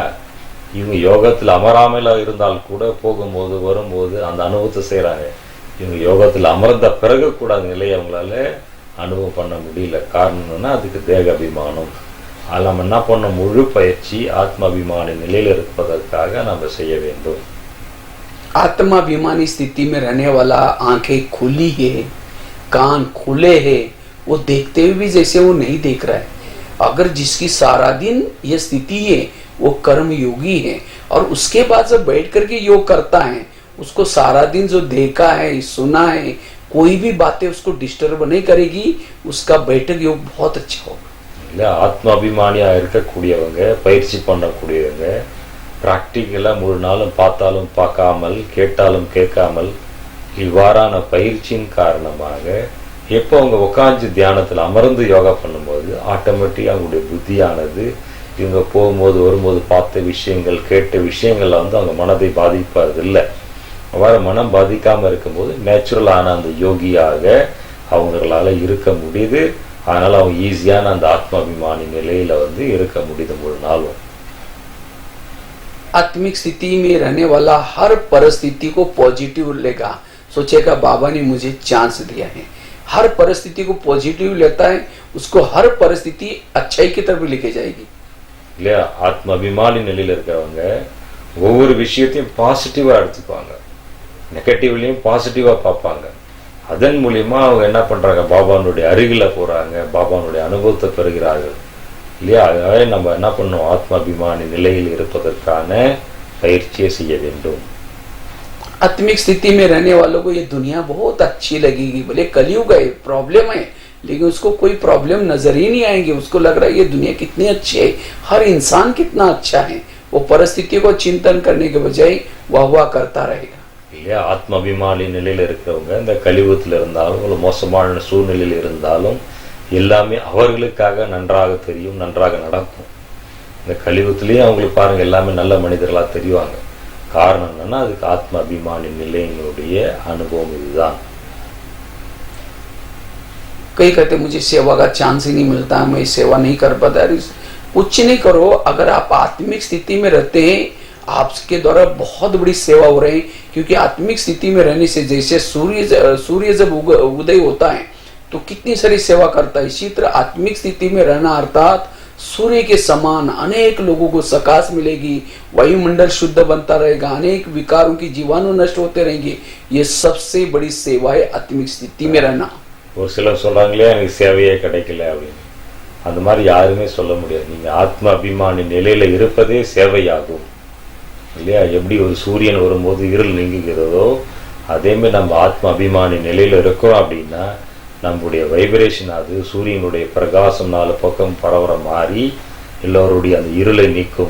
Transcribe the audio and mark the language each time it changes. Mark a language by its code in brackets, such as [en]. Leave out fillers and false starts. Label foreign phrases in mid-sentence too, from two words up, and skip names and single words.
[ta] இவங்க யோகத்தில் அமராமல இருந்தால் கூட போகும்போது வரும்போது அந்த அனுபவத்தை செய்யறாங்க. இவங்க யோகத்தில் அமர்ந்த பிறகு கூட அந்த நிலையை அவங்களால அனுபவம் பண்ண முடியல. காரணம் என்னன்னா அதுக்கு தேக அபிமானம். அதில் நம்ம என்ன பண்ண முழு பயிற்சி ஆத்ம அபிமானி நிலையில் இருப்பதற்காக நம்ம செய்ய வேண்டும். [hi] आत्माभिमानी स्थिति में रहने वाला आंखें खुली है, कान खुले है, वो देखते हुए भी जैसे वो नहीं देख रहा है। अगर जिसकी सारा दिन ये स्थिति है वो कर्म योगी है, और उसके बाद जब बैठ करके योग करता है उसको सारा दिन जो देखा है, सुना है, कोई भी बातें उसको डिस्टर्ब नहीं करेगी, उसका बैठक योग बहुत अच्छा होगा. [ta] இல்ல ஆத்ம அபிமானியா இருக்கக்கூடியவங்க, பயிற்சி பண்ணக்கூடியவங்க பிராக்டிக்கலா முழு நாளும் பார்த்தாலும் பார்க்காமல் கேட்டாலும் கேட்காமல் இவ்வாறான பயிற்சியின் காரணமாக எப்போ அவங்க உட்காந்து தியானத்தில் அமர்ந்து யோகா பண்ணும்போது ஆட்டோமேட்டிக்காக அவங்களுடைய புத்தியானது இவங்க போகும்போது வரும்போது பார்த்த விஷயங்கள் கேட்ட விஷயங்கள்ல அவங்க மனதை பாதிப்பதில்லை. அவ்வாறு மனம் பாதிக்காம இருக்கும்போது நேச்சுரலான அந்த யோகியாக அவங்களால இருக்க முடியுது. அதனால அவங்க ஈஸியான அந்த ஆத்ம அபிமானி நிலையில இருக்க முடியுது முழு நாளும். [hi] आत्मिक स्थिति में रहने वाला हर परिस्थिति को पॉजिटिव लेगा, सोचेगा बाबा ने मुझे चांस दिया है, हर परिस्थिति को पॉजिटिव लेता है, उसको हर परिस्थिति अच्छाई की तरफ लेके जाएगी. [ta] இல்லையா? ஆத்ம அபிமானி நிலையில இருக்கிறவங்க ஒவ்வொரு விஷயத்தையும் பாசிட்டிவா எடுத்துப்பாங்க, நெகட்டிவ்லையும் பாசிட்டிவா பார்ப்பாங்க. அதன் மூலியமா அவங்க என்ன பண்றாங்க, பாபானுடைய அருகில போறாங்க, பாபானுடைய அனுபவத்தை பெறுகிறார்கள் இல்லையா? அதனால நம்ம என்ன பண்ணணும், ஆத்ம அபிமானி நிலையில் இருப்பதற்கான பயிற்சியை செய்ய வேண்டும். [hi] आत्मिक स्थिति में रहने वालों को ये दुनिया बहुत अच्छी लगेगी, भले कलयुग है, प्रॉब्लम है, लेकिन उसको कोई प्रॉब्लम नजर ही नहीं आएंगे. उसको लग रहा है ये दुनिया कितनी अच्छी है, हर इंसान कितना अच्छा है. वो परिस्थिति को चिंतन करने के बजाय वाह करता रहेगा. [ta] இல்லையா? ஆத்ம அபிமானி நிலையில இருக்கிறவங்க இந்த கலியுகத்தில் இருந்தாலும் ஒரு மோசமான சூழ்நிலையில் இருந்தாலும் எல்லாமே அவர்களுக்காக நன்றாக தெரியும், நன்றாக நடக்கும். இந்த கலியுகத்திலேயே அவங்களுக்கு பாருங்க எல்லாமே நல்ல மனிதர்களா தெரிவாங்க. காரணம் என்னன்னா அதுக்கு ஆத்ம அபிமானி நிலையினுடைய அனுபவம் இதுதான். [hi] कई कहते मुझे सेवा का चांस ही नहीं मिलता, मैं सेवा नहीं कर पाता. कुछ नहीं करो, अगर आप आत्मिक स्थिति में रहते हैं आपके द्वारा बहुत बड़ी सेवा हो रही है. क्योंकि आत्मिक स्थिति में रहने से जैसे सूर्य जब उदय होता है तो कितनी सारी सेवा करता है, इसी तरह आत्मिक स्थिति में रहना अर्थात सूर्य के समान अनेक लोगों को सकाश मिलेगी, वायुमंडल शुद्ध बनता रहेगा, अनेक विकारों की जीवाणु नष्ट होते रहेंगे। ये सबसे बड़ी सेवा है आत्मिक स्थिति में रहना। [ta] ஒரு சிலர் சொல்றாங்களே எனக்கு சேவையே கிடைக்கல அப்படின்னு. அந்த மாதிரி யாருமே சொல்ல முடியாது. நீங்க ஆத்ம அபிமானி நிலையில இருப்பதே சேவையாகும் இல்லையா? எப்படி ஒரு சூரியன் வரும்போது இருள் நீங்குகிறதோ அதே மாதிரி நம்ம ஆத்ம அபிமானி நிலையில இருக்கோம் அப்படின்னா நம்முடைய வைப்ரேஷன் அது சூரியனுடைய பிரகாசம் 4 பக்கம் பரவற மாதிரி எல்லோருடைய அந்த இருளை நீக்கும்.